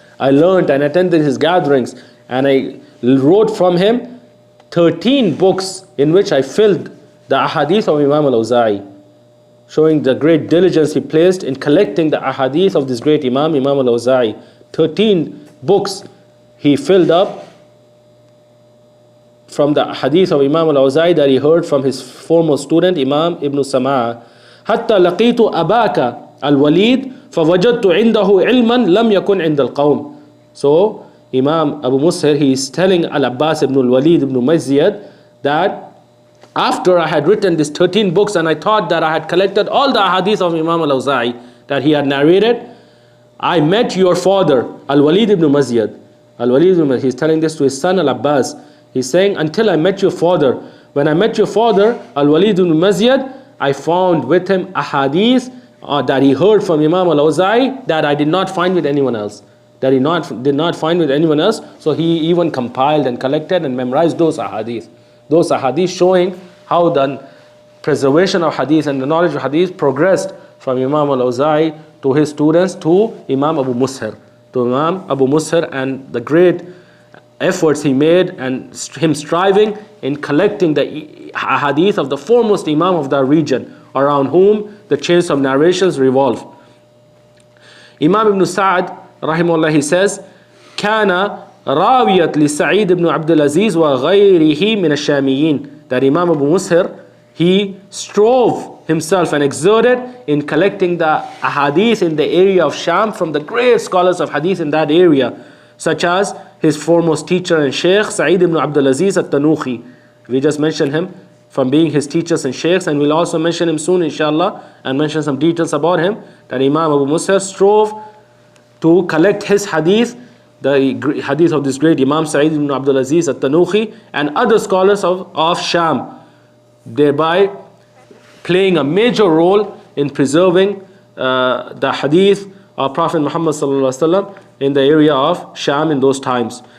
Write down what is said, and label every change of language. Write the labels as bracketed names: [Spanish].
[English] I learned and attended his gatherings, and I wrote from him 13 books in which I filled the ahadith of Imam al-Awza'i, showing the great diligence he placed in collecting the ahadith of this great Imam al-Awza'i. 13 books he filled up from the hadith of Imam al-Awza'i that he heard from his foremost student, Imam Ibn Sama'a. [Arabic] حتى لقيت أباك الوليد فوجدت عنده علما لم يكن عند القوم. [English] So Imam Abu Mushir, he is telling Al-Abbas ibn al-Walid ibn Mazyad that after I had written these 13 books and I thought that I had collected all the hadith of Imam al-Awza'i that he had narrated, I met your father, Al-Walid ibn Mazyad. Al-Walid ibn Mazyad, he's telling this to his son Al-Abbas. He's saying, until I met your father. When I met your father, Al-Walid ibn Mazyad, I found with him a hadith that he heard from Imam al-Awza'i that I did not find with anyone else. That he did not find with anyone else. So he even compiled and collected and memorized those ahadith. Those ahadith showing how the preservation of hadith and the knowledge of hadith progressed from Imam al-Awza'i to his students to Imam Abu Mushir. To Imam Abu Mushir, and the great efforts he made and him striving in collecting the hadith of the foremost Imam of that region, around whom the chains of narrations revolve. Imam Ibn Sa'd, [Arabic] rahimahullah, [English] he says, [Arabic] كان راوية لسعيد بن عبد العزيز وغيره من الشاميين. [English] That Imam Abu Mushir, he strove himself and exerted in collecting the ahadith in the area of Sham from the great scholars of hadith in that area, such as his foremost teacher and sheikh, Sa'id ibn Abdul Aziz al-Tanuhi. We just mentioned him from being his teachers and sheikhs, and we'll also mention him soon, inshallah, and mention some details about him, that Imam Abu Mushir strove to collect his hadith, the hadith of this great Imam Sa'id ibn Abdul Aziz al-Tanuhi and other scholars of Sham, thereby playing a major role in preserving the hadith of Prophet Muhammad sallallahu alaihi wasallam in the area of Sham in those times.